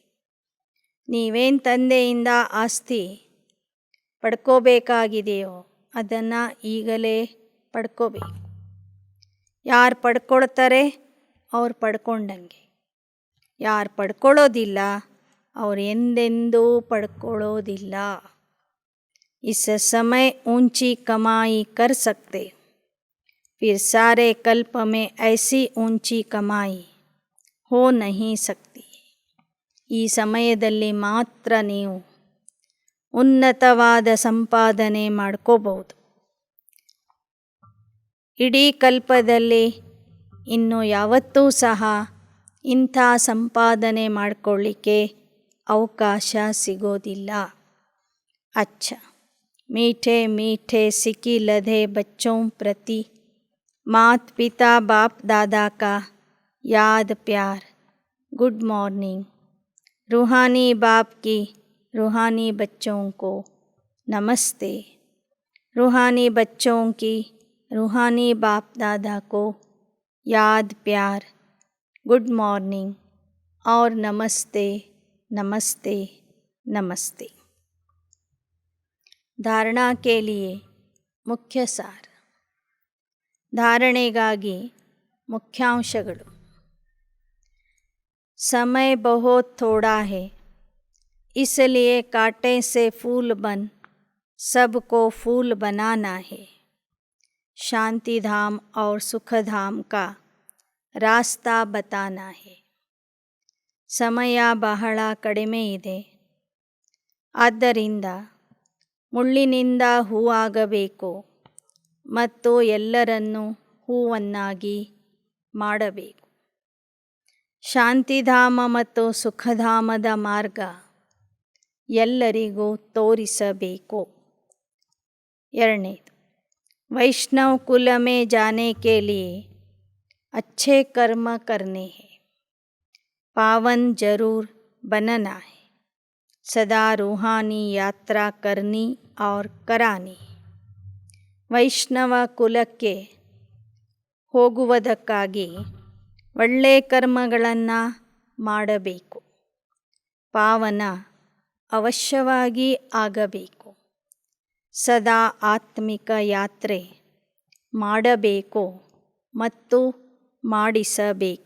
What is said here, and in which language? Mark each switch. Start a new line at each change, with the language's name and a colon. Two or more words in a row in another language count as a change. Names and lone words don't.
Kannada: ನೀವೇನು ತಂದೆಯಿಂದ ಆಸ್ತಿ ಪಡ್ಕೋಬೇಕಾಗಿದೆಯೋ ಅದನ್ನು ಈಗಲೇ ಪಡ್ಕೋಬೇಕು. ಯಾರು ಪಡ್ಕೊಳ್ತಾರೆ ಅವ್ರು ಪಡ್ಕೊಂಡಂಗೆ, ಯಾರು ಪಡ್ಕೊಳ್ಳೋದಿಲ್ಲ ಅವ್ರು ಎಂದೆಂದೂ ಪಡ್ಕೊಳ್ಳೋದಿಲ್ಲ.
Hindi: इस समय ऊंची कमाई कर सकते, फिर सारे कल्प में ऐसी ऊंची कमाई हो नहीं सकती.
Kannada: ಈ ಸಮಯದಲ್ಲಿ ಮಾತ್ರ ನೀವು ಉನ್ನತವಾದ ಸಂಪಾದನೆ ಮಾಡ್ಕೋಬಹುದು. ಇಡೀ ಕಲ್ಪದಲ್ಲಿ ಇನ್ನು ಯಾವತ್ತೂ ಸಹ ಇಂಥ ಸಂಪಾದನೆ ಮಾಡಿಕೊಳ್ಳಿಕ್ಕೆ ಅವಕಾಶ ಸಿಗೋದಿಲ್ಲ.
Hindi: ಅಚ್ಚ मीठे मीठे सिकी लधे बच्चों प्रति मात पिता बाप दादा का याद प्यार.
English: good morning.
Hindi: रूहानी बाप की रूहानी बच्चों को नमस्ते. रूहानी बच्चों की रूहानी बाप दादा को याद प्यार,
English: good morning
Hindi: और नमस्ते नमस्ते नमस्ते. धारणा के लिए मुख्य सार.
Kannada: धारणೆಗಾಗಿ ಮುಖ್ಯಾಂಶಗಳು.
Hindi: समय बहुत थोड़ा है, इसलिए कांटे से फूल बन सबको फूल बनाना है. शांति धाम और सुख धाम का रास्ता बताना है.
Kannada: ಸಮಯ ಬಹಳ ಕಡಿಮೆ ಇದೆ. ಆದ್ದರಿಂದ ಮುಳ್ಳಿನಿಂದ ಹೂವಾಗಬೇಕು ಮತ್ತು ಎಲ್ಲರನ್ನೂ ಹೂವನ್ನಾಗಿ ಮಾಡಬೇಕು. ಶಾಂತಿಧಾಮ ಮತ್ತು ಸುಖಧಾಮದ ಮಾರ್ಗ ಎಲ್ಲರಿಗೂ ತೋರಿಸಬೇಕು. 2ನೇದು,
Hindi: वैष्णव कुल में जाने के लिए अच्छे कर्म करने हैं. पावन जरूर बनना है. सदा रूहानी यात्रा करनी और करानी.
Kannada: ವೈಷ್ಣವ ಕುಲಕ್ಕೆ ಹೋಗುವುದಕ್ಕಾಗಿ ಒಳ್ಳೆ ಕರ್ಮಗಳನ್ನು ಮಾಡಬೇಕು. ಪಾವನ ಅವಶ್ಯವಾಗಿ ಆಗಬೇಕು. ಸದಾ ಆತ್ಮಿಕ ಯಾತ್ರೆ ಮಾಡಬೇಕು ಮತ್ತು ಮಾಡಿಸಬೇಕು.